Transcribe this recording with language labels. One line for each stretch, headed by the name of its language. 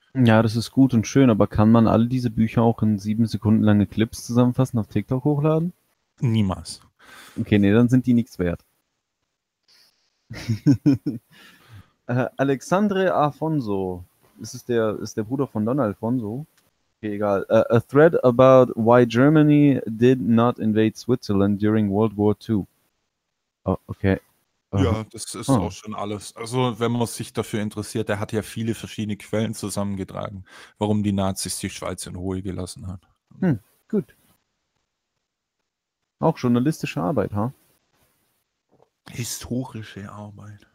German: Ja, das ist gut und schön, aber kann man alle diese Bücher auch in 7 Sekunden lange Clips zusammenfassen, auf TikTok hochladen? Niemals. Okay, nee, dann sind die nichts wert. Alexandre Afonso, ist der Bruder von Don Alfonso? Okay, egal.
English: A thread about why Germany did not invade Switzerland during World War II. Oh, okay.
German: Ja, das ist auch schon alles. Also, wenn man sich dafür interessiert, der hat ja viele verschiedene Quellen zusammengetragen, warum die Nazis die Schweiz in Ruhe gelassen haben. Hm, gut. Auch journalistische Arbeit, ha? Huh? Historische Arbeit.